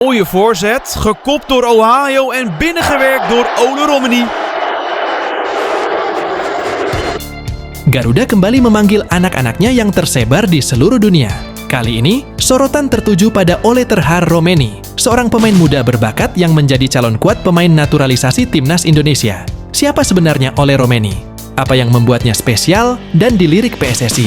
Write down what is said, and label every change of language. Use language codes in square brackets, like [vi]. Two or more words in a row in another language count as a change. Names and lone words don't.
[nl] Mooie voorzet, gekopt door Ohio en binnengewerkt door Ole Romani. [id] Garuda kembali memanggil anak-anaknya yang tersebar di seluruh dunia. Kali ini, sorotan tertuju pada Ole Terhar Romeni, seorang pemain muda berbakat yang menjadi calon kuat pemain naturalisasi timnas Indonesia. Siapa sebenarnya Ole Romeni? Apa yang membuatnya spesial dan dilirik PSSI?